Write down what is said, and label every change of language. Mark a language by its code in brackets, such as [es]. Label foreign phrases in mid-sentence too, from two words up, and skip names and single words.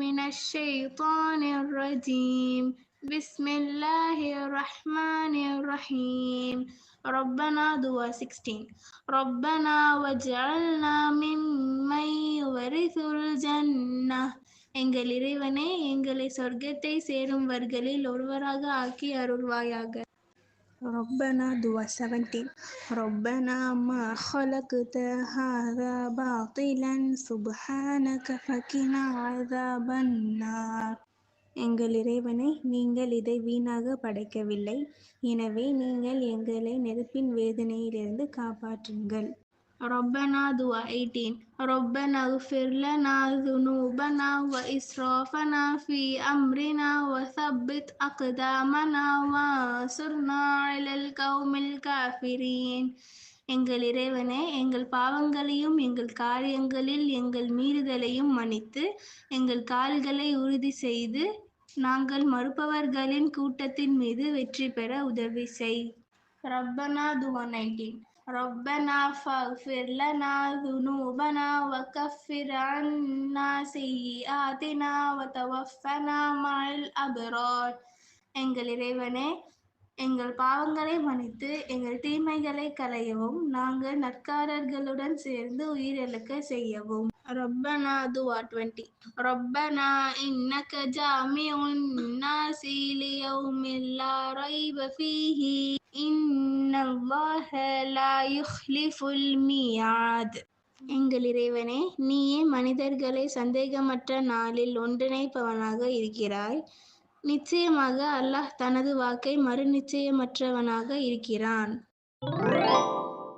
[ar] الشيطان الرجيم بسم الله الرحمن الرحيم ربنا دعاء 16 ربنا واجعلنا ممن يورث الجنة [ta] எங்கள் இறைவனே எங்களை சொர்க்கத்தை சேரும்வர்களில் ஒருவராக ஆக்கி அருள்வாயாக. [ar] ربنا دعاء 17 ربنا ما خلقت هذا باطلا سبحانك فقنا عذاب النار [ta] எங்கள் இறைவனே நீங்கள் இதை வீணாக படைக்கவில்லை, எனவே நீங்கள் எங்களை நெருப்பின் வேதனையிலிருந்து காப்பாற்றுங்கள். [ar] ربنا دعاء 18 ربنا اغفر لنا ذنوبنا وإسرافنا في أمرنا وثبت أقدامنا وانصرنا على القوم الكافرين [ta] எங்கள் இறைவனே எங்கள் பாவங்களையும் எங்கள் காரியங்களில் எங்கள் மீறுதலையும் மன்னித்து எங்கள் கால்களை உறுதி செய்து நாங்கள் மறுப்பவர்களின் கூட்டத்தின் மீது வெற்றி பெற உதவி செய். [ar] ربنا دعاء 19 ربنا فاغفر لنا ذنوبنا وكفر عنا سيئاتنا وتوفنا مع الأبرار [ta] எங்கள் இறைவனே எங்கள் பாவங்களை மன்னித்து எங்கள் தீமைகளை களையவும் நாங்கள் நற்காரர்களுடன் சேர்ந்து உயிரிழக்க செய்யவும். [ar] ربنا دعاء 20 ربنا إنك جامع الناس ليوم لا ريب فيه إن الله لا يخلف الميعاد [ta] எங்கள் இறைவனே நீயே மனிதர்களை சந்தேகமற்ற நாளில் ஒன்றிணைப்பவனாக இருக்கிறாய். நிச்சயமாக அல்லாஹ் தனது வாக்கை மறு நிச்சயமற்றவனாக இருக்கிறான்.